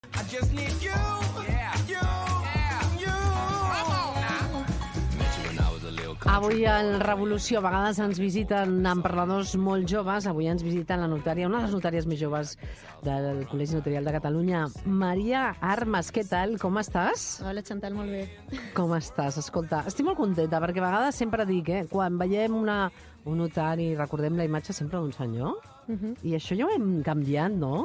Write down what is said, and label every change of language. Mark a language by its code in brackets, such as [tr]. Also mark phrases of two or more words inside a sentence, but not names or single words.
[en] just need you. Yeah. You. Yeah. You. Come on now. Met you when I was a little country. [ca] Avui al Revolució a vegades ens visiten emprenedors molt joves. Avui ens visiten la notària, una de les notàries més joves del Col·legi Notarial de Catalunya, Maria Armas. Què tal? Com estàs? Hola, Chantal, molt bé. Com estàs? Escolta, estic molt contenta perquè a vegades sempre dic, quan veiem un notari, recordem la imatge sempre d'un senyor, i això ja ho hem canviat, no?